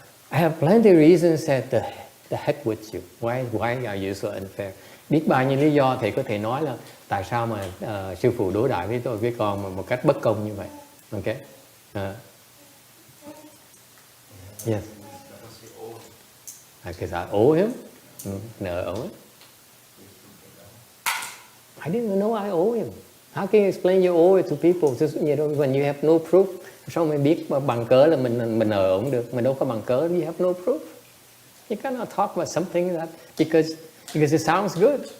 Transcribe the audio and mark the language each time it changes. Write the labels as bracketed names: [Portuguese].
[English] I have plenty of reasons that the heck with you. Why are you so unfair? [Vietnamese] Biết bao nhiêu lý do thì có thể nói là tại sao mà sư phụ đối đãi với tôi với con mà một cách bất công như vậy. [English] Okay. Yes. Because I owe him. [Vietnamese] Nợ ổng. [English] I didn't know I owe him. How can you explain you owe it to people? Just, you know, when you have no proof, [Vietnamese] sao mình biết bằng cớ là mình nợ ổng được? Mình đâu có bằng cớ. [English] You have no proof. You cannot talk about something that because it sounds good.